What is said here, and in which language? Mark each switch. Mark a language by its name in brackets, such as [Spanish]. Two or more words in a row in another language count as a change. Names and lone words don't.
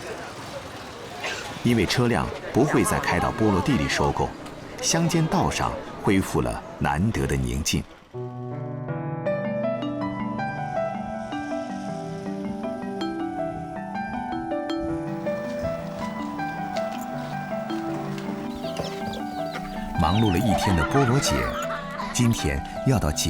[Chinese] 因為車輛不會再開到菠蘿地裡收購，鄉間道上恢复了难得的宁静。忙碌了一天的菠萝姐，今天要到姐